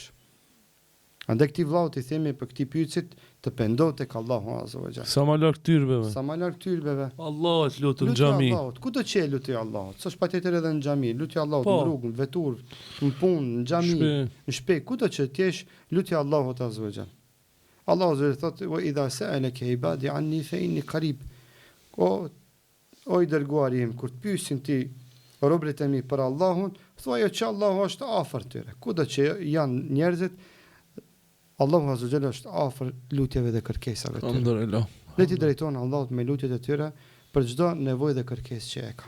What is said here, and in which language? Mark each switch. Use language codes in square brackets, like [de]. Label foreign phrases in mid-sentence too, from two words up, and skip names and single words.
[sq] Andaj këtij vllaut i themi për këtij pyetjet të pendohet tek Allahu [ar] عز وجل. [sq] Sa më larg tyrbeve. Sa më larg tyrbeve. Allahut lutë në xhami. Ku do të lutej Allahut? S'është patjetër edhe në xhami, lutej Allahut në rrugë, në vetur, në punë, në xhami, në shtëpi, kudo që të jesh, lutej Allahut [ar] عز وجل. Allahu عز وجل thotë: "وإذا سألك عبادي عني فإني قريب." [sq] O i dërguari im, kur të pyesin ti robërit e mi për Allahun, thuajo që Allahu është afër tyre. Kudo që janë njerëzit, Allahu [ar] عز وجل [sq] është afër lutjeve dhe kërkesave të tyre. Ne ti drejtojmë Allahut me lutjet e tyre për çdo nevojë dhe kërkesë që e ka.